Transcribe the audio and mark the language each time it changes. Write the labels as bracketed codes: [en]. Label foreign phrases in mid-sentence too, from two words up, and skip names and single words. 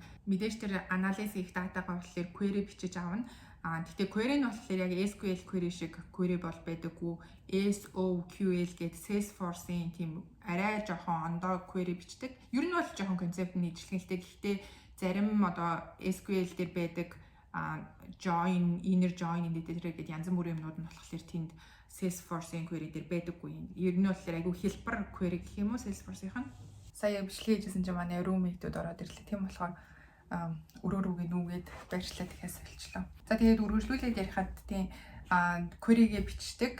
[mn] Мэдээж тэр анализ хийх датагаа болохоор query бичиж авна. Гэхдээ query нь болохоор яг SQL query шиг query бол байдаггүй. SOQL гэдэг Salesforce-ийн тийм арай жоохон ондоо query бичдэг. Ер нь бол жоохон концепт нь ижлэгтэй. Гэхдээ зарим одоо SQL дээр байдаг [en] join, inner join [mn] гэдэг янз бүрийн юмнууд нь болохоор тэнд Salesforce-ийн query дээр байдаггүй. Ер нь бол айгүй хэлбэр query гэх юм уу Salesforce-ийн. Сая бичлэг хийжсэн чинь манай roommate-үүд ороод ирлээ. Тийм болохоор өрөө рүүгээ нүүгээд байршлаад дахиад солилцлоо. За тэгээд үргэлжлүүлээд ярихад тийм query-гээ бичдэг.